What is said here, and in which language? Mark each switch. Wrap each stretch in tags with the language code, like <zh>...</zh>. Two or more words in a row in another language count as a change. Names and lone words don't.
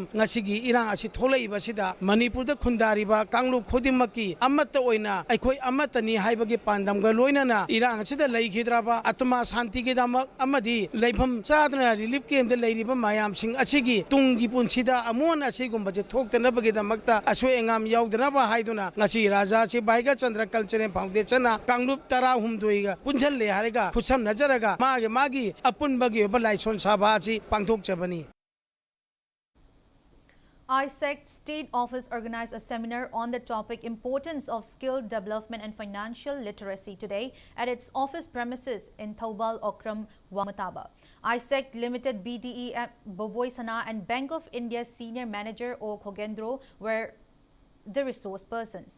<mni>ngasigi irang asi tholei basida Manipur da khundari ba kangluk khodimaki amatta oina aikhoi amatani haibagi pandamga loinana irang asida leikhidra ba atma shanti gi damak amadi leifam chadna</mni> <en>relief camp</en> <mni>da leiriba mayam sing asigi tungi punsida amon asigumba je thoktana bagi damakta asoi engam yaudna ba haiduna ngasi raja chi baiga chandra culture foundation na kangluk tara humdoiga punchal le harega khusam najaraga magi apun bagi ba laison sabha chi pangthok chabani.</mni> <en>ISEC State Office organized a seminar on the topic Importance of Skill Development and Financial Literacy today at its office premises in Thoubal, Okram, Wamataba. ISEC Limited BDE Boboi Sana and Bank of India Senior Manager O Khogendro were the resource persons.</en>